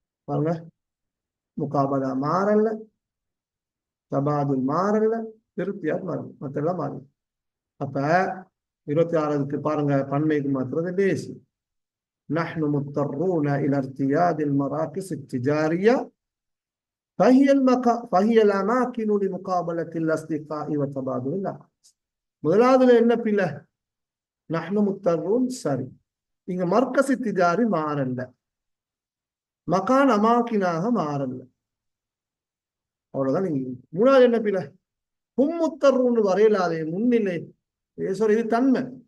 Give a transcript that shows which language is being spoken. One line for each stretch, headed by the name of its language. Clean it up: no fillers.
Tamil: பாருங்க முகாபலா மாறல்ல, தபாதுல் மாறல்ல, இர்த்தியாத் மாறல, மற்றெல்லாம் மாறல. அப்ப 26க்கு பாருங்க பன்மைக்கு மாத்துறது லேசி.
Arabic: نحن مضطرون إلى ارتياد المراكز التجارية فهي الأماكن لمقابلة الأصدقاء وتبادل الأحاديث.
Tamil: முதலாவதுல என்ன பிள்ளை?
Arabic: நஹ்னு முத்தர்ரூன்,
Tamil: சரி. இங்க மர்கஸ் திஜாரி மாறல்ல, மகான் அமாக்கினாக மாறல்ல, அவ்வளவுதான். நீங்க மூணாவது என்ன பிள்ளை?
Arabic: ஹும் முத்தர்ரூன்
Tamil: வரையலாதே முன்னிலை, சாரி இது தன்மை.